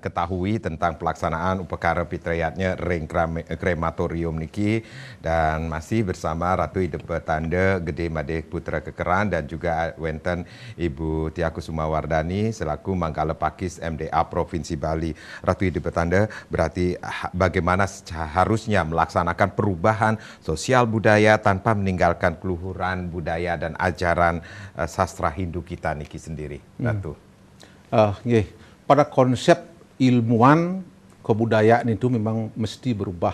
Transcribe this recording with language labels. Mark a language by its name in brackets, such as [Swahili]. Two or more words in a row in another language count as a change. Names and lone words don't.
[Indonesian] ketahui tentang pelaksanaan upakara Pitrayatnya ring krematorium niki, dan masih bersama Ratu Ida Petanda Gede Made Putra Kekeran dan juga wenten Ibu Tia Kusumawardani selaku Manggala Pakis MDA Provinsi Bali. Ratu Ida Petanda, berarti bagaimana seharusnya melaksanakan perubahan sosial budaya tanpa meninggalkan keluhuran budaya dan ajaran sastra Hindu kita niki sendiri. Ratu. Pada konsep ilmuwan kebudayaan itu memang mesti berubah.